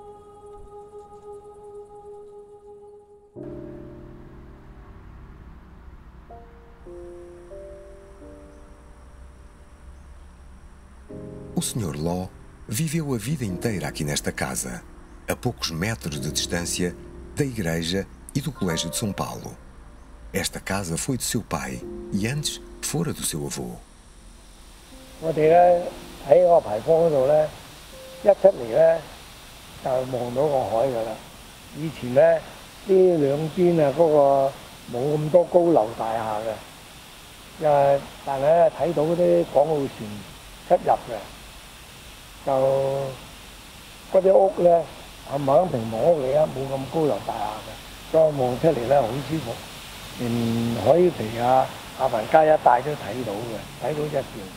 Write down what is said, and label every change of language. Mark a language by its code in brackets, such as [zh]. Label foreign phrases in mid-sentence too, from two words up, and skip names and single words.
[pt] O Sr. Law viveu a vida inteira aqui nesta casa, a poucos metros de distância da igreja e do Colégio de São Paulo. Esta casa foi de seu pai e antes fora do seu avô. [yue] 我哋咧喺個牌坊嗰度咧，一出嚟咧就望到個海㗎啦。以前咧呢兩邊啊嗰個冇咁多高樓大廈嘅，但係咧睇到嗰啲港澳船出入嘅，就嗰啲屋咧冚唪唥平房屋嚟啊，冇咁高樓大廈嘅，所以望出嚟咧好舒服，連海皮啊、亞凡街一帶都睇到嘅，睇到一條。